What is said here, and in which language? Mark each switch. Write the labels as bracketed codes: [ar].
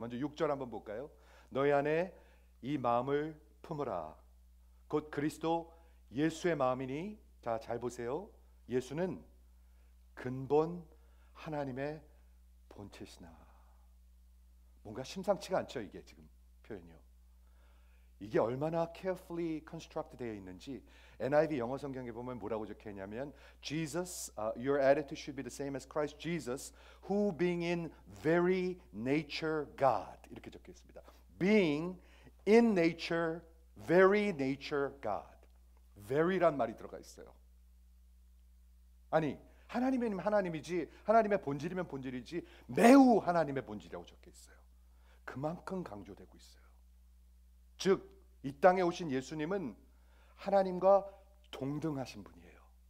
[ko] 먼저 6절 한번 볼까요? 너희 안에 이 마음을 품으라. 곧 그리스도 예수의 마음이니. 자, 잘 보세요. 예수는 근본 하나님의 본체시나. 뭔가 심상치가 않죠. 이게 지금 표현이요. 이게 얼마나 [en] carefully construct [ko] 되어 있는지 NIV 영어 성경에 보면 뭐라고 적혀 있냐면 [en] Jesus, your attitude should be the same as Christ Jesus, who being in very nature God. [ko] 이렇게 적혀 있습니다. [en] Being in nature, very nature God. [ko] very란 말이 들어가 있어요. 아니, 하나님이면 하나님이지, 하나님의 본질이면 본질이지, 매우 하나님의 본질이라고 적혀 있어요. 그만큼 강조되고 있어요. 즉, 이 땅에 오신 예수님은 하나님과 동등하신 분이에요.